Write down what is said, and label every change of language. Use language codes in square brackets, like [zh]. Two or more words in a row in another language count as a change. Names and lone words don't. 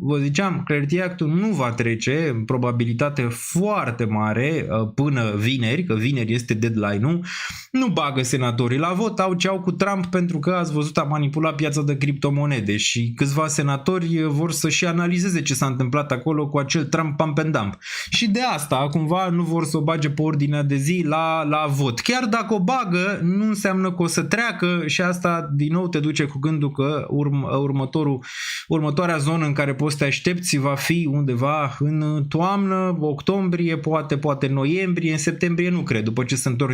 [ro] Vă ziceam, Clarity Act-ul nu va trece, în probabilitate foarte mare, până vineri, că vineri este deadline-ul. Nu bagă senatorii la vot, au ce au cu Trump pentru că ați văzut a manipulat piața de criptomonede și și câțiva senatori vor să și analizeze ce s-a întâmplat acolo cu acel Trump [en] pump and dump. [ro] Și de asta, cumva, nu vor să o bage pe ordinea de zi la vot. Chiar dacă o bagă, nu înseamnă că o să treacă și asta din nou te duce cu gândul că următoarea zonă în care poți să te aștepți va fi undeva în toamnă, octombrie, poate noiembrie, în septembrie nu cred, după ce se întorc